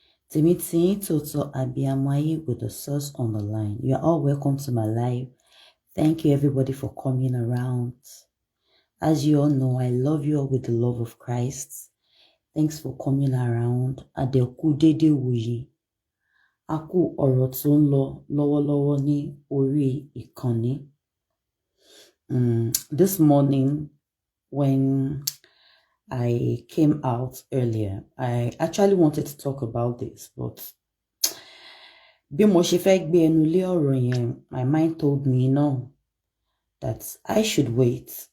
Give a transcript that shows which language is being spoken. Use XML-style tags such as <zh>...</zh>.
<yo>Tèmi tí ń tòótọ́ abiyamọ ayé</yo> <en>with the source on the line. You are all welcome to my live. Thank you everybody for coming around. As you all know, I love you all with the love of Christ. Thanks for coming around.</en> <yo>Adẹ́kú dédé wòyí. A kú ọ̀rọ̀ tó ń lọ lọ́wọ́lọ́wọ́ ní orí ìkànnì.</yo> <en>This morning, when I came out earlier, I actually wanted to talk about this, but</en> <yo>bí mo ṣe fẹ́ gbé ẹnu lé ọ̀rọ̀ yẹn,</yo> <en>my mind told me no, that I should wait.</en>